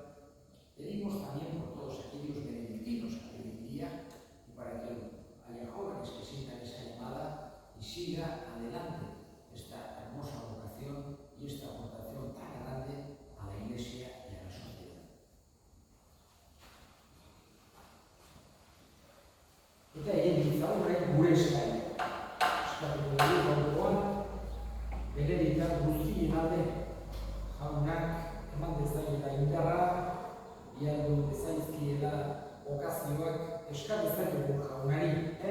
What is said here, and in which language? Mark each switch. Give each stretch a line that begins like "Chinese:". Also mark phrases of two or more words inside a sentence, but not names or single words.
Spanish: Pedimos también por todos aquellos benedictinos que hoy en día, y para que haya jóvenes que sientan esa llamada y siga adelante esta hermosa vocación y esta aportación tan grande a la Iglesia y a la sociedad.
Basque: Eta egin ditzaurrek gure eskaia. Eskatuko dugu gaurkoan, beneditar guztien alde, jaunak eman dezaiela indarra, bialdu dezaizkiela okazioak eskar dezakegu jaunari.